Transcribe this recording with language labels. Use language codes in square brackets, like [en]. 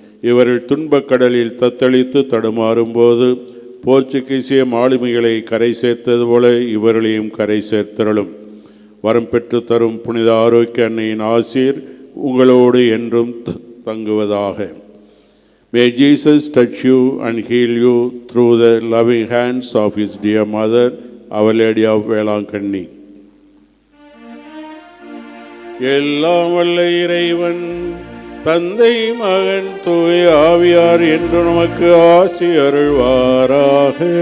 [ta] இவர்கள் துன்பக்கடலில் தத்தளித்து தடுமாறும்போது போர்ச்சுகீசிய மாலுமிகளை கரை சேர்த்தது போல இவர்களையும் கரை சேர்த்தருளும். வரம் பெற்று தரும் புனித ஆரோக்கிய அன்னையின் ஆசீர் உங்களோடு என்றும் தங்குவதாக. [en] May Jesus touch you and heal you through the loving hands of his dear mother, Our Lady of Velankanni. [ta] எல்லாம் வல்ல இறைவன் தந்தை மகன் தூய ஆவியார் என்று நமக்கு ஆசி அருள்வாராக.